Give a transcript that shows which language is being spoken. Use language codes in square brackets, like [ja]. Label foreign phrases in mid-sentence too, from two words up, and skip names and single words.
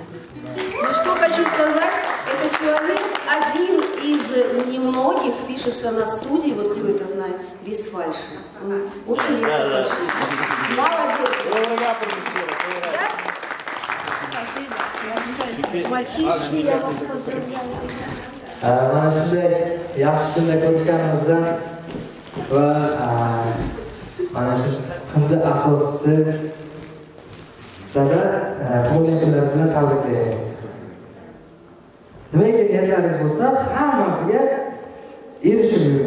[ru] Ну, что хочу сказать, это человек один из немногих пишется на студии, вот кто это знает, без фальши. Очень редко фальшивит. Молодец. Да? Мальчишки, я вас поздравляю. [uz] Mana shunday yaxshi kunda ko'rishganimizdan va mana shu kunda asoschisi dada tug'ilgan kunlaringiz bilan tabriklaymiz. Nimaga niyatlaringiz bo'lsa, hammasiga erishib yuring.